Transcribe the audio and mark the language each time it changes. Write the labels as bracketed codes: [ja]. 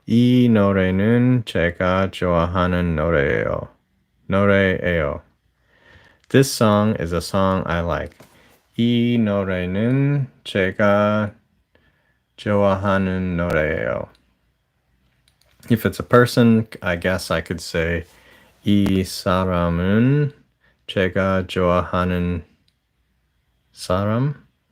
[ko] 이 노래는 제가 좋아하는 노래예요. 노래예요. [en] This song is a song I like. [ko] 이 노래는 제가 좋아하는 노래예요. [en] If it's a person, I guess I could say [ko] 이 사람은 제가 좋아하는 사람?